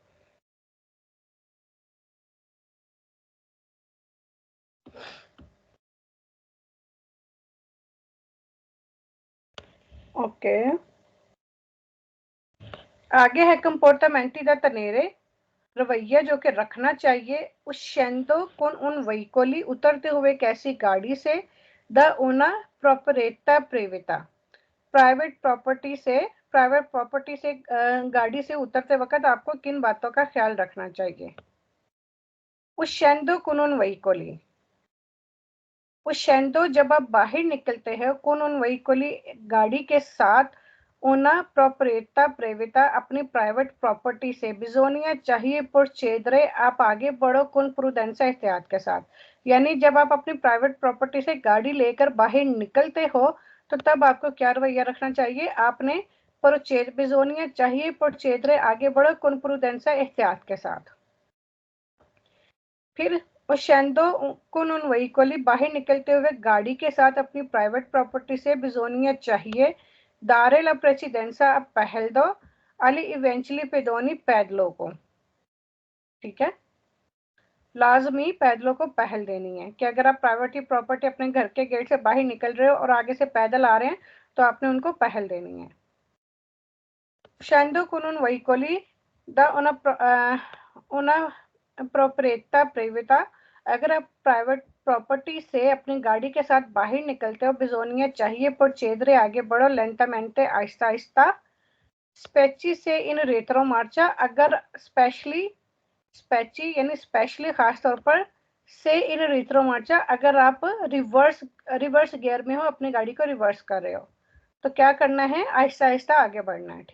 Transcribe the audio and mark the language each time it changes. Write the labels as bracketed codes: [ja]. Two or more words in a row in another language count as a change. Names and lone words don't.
[hi] ओके, आगे है [it] comportamenti da tenere, [hi] रवैया जो कि रखना चाहिए। [it] uscendo con un veicoli, [hi] उतरते हुए कैसी गाड़ी से, [it] da una proprietà privata, [hi] प्राइवेट प्रॉपर्टी से गाड़ी से उतरते वक्त आपको किन बातों का ख्याल रखना चाहिए। [it] uscendo con un veicoli, uscendo [hi] जब आप बाहर निकलते हैं, [it] con un veicoli [hi] गाड़ी के साथ, [it] una proprietà privata [hi] अपनी प्राइवेट प्रॉपर्टी से, बिजोनिया चाहिए procedere, आप आगे बढ़ो, [it] con prudenza [hi] एहतियात के साथ। यानी जब आप अपनी प्राइवेट प्रॉपर्टी से गाड़ी लेकर बाहर निकलते हो, तो तब आपको क्या रवैया रखना चाहिए। आपने बिजोनिया चाहिए procedere, आगे बढ़ो, [it] con prudenza [hi] एहतियात के साथ। [it] फिर uscendo con un veicoli, [hi] बाहर निकलते हुए गाड़ी के साथ अपनी प्राइवेट प्रॉपर्टी से, बिजोनिया चाहिए, [it] dare la precedenza, [hi] अब पहल दो, [it] agli eventuali pedoni, [hi] पैदलों को। ठीक है, लाजमी पैदलों को पहल देनी है, कि अगर आप प्राइवेट प्रॉपर्टी अपने घर के गेट से बाहर निकल रहे हो और आगे से पैदल आ रहे हैं, तो आपने उनको पहल देनी है। [it] uscendo con un veicoli da una proprietà privata, [hi] अगर आप प्राइवेट प्रॉपर्टी से अपनी गाड़ी के साथ बाहर निकलते हो, बिजोनिया चाहिए procedere, आगे बढ़ो, lentamente, आहिस्ता आहिस्ता, [it] specie se in retro marcia, [hi] अगर स्पेशली स्पेची यानी स्पेशली खास तौर पर, [it] se in retro marcia, [hi] अगर आप रिवर्स गियर में हो, अपनी गाड़ी को रिवर्स कर रहे हो, तो क्या करना है, आहिस्ता आहिस्ता आगे बढ़ना है।